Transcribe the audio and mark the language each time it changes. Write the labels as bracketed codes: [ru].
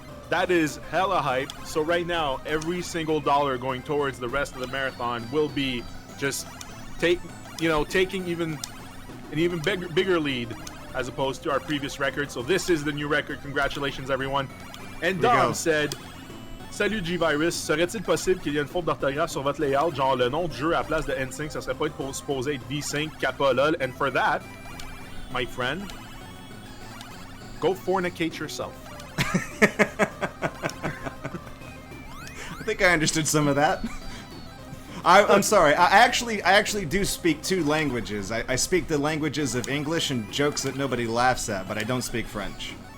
[en] That is hella hype. So right now, every single dollar going towards the rest of the marathon will be just taking even an even bigger lead as opposed to our previous record. So this is the new record. Congratulations, everyone. And Dom said, [fr] Salut G-Virus, serait-il possible qu'il y ait une faute d'orthographe sur votre layout, genre le nom du jeu à la place de NSYNC, ça serait pas supposé être V5, kappa, lol. [en] And for that, my friend, go fornicate yourself. I think I understood some of that. I'm sorry. I actually do speak two languages. I speak the languages of English and jokes that nobody laughs at, but I don't speak French.